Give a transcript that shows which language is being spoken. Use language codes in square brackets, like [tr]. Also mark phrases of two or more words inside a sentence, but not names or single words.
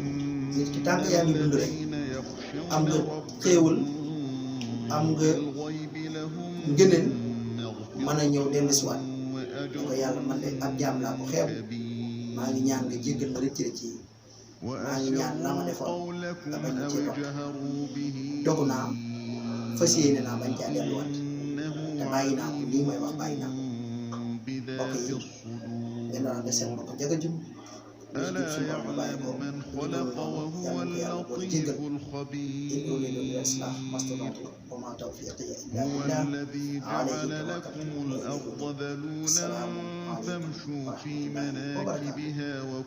[wo] nit ki tànk yaa ngi dund rek am nga xéewal am nga ngëneel mën a ñëw dellusiwaat ko yàlla man de ab jaam laa ko xeeb maa ngi ñaan nga jéggal ma rëcc rëcc yi maa ngi ñaan la ma defoon nga bañ ma cee topp dogu naa fas yéene naa bañ caa delluwaat te bàyyi naa ko lii mooy wax bàyyi naa ko. mbokk yi ngeen doon ànd seen mbokk Ndiaga Dioum [ar] إن أريد الإصلاح ما استطعت وما توفيقي إلا بالله عليه توكلت. السلام عليكم ورحمة الله وبركاته.